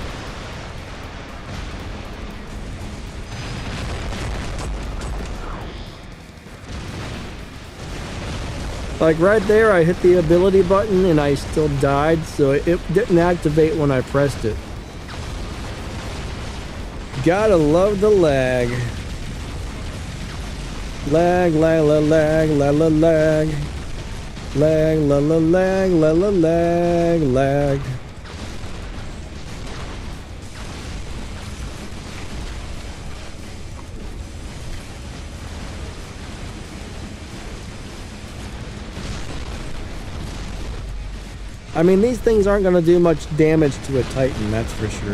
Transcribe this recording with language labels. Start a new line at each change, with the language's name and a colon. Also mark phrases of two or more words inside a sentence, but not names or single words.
English: Like right there, I hit the ability button and I still died, so it didn't activate when I pressed it. Gotta love the lag. Lag, lag, lag, lag, lag, lag, lag. Lag, la la lag, la la lag, lag. I mean, these things aren't going to do much damage to a Titan, that's for sure.